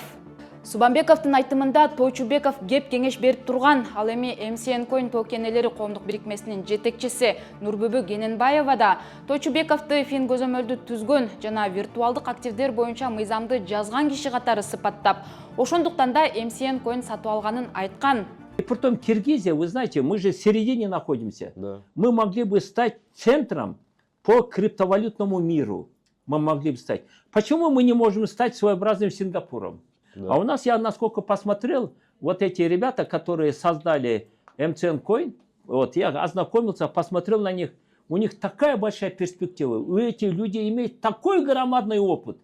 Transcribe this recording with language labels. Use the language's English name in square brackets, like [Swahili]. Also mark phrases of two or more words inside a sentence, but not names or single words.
[Kyrgyz] Субанбековдун айтымында Тойчубеков кеп кеңеш берип турган. Ал эми MCN Coin токенелери коомдук бирикмесинин жетекчиси Нурбүбү Гененбаева да Тойчубековду Фингозөмөлдү түзгөн жана виртуалдык активдер боюнча мыйзамды жазган киши катары сыпаттап, ошондуктан да MCN Coin сатып алганын айткан. [Russian] И притом Киргизия, вы знаете, мы же в середине находимся. Да. Мы могли бы стать центром по криптовалютному миру. Мы могли бы стать. Почему мы не можем стать своеобразным Сингапуром? Да. А у нас, я насколько посмотрел, вот эти ребята, которые создали MCN Coin, вот я ознакомился, посмотрел на них, у них такая большая перспектива, у этих людей имеют такой громадный опыт.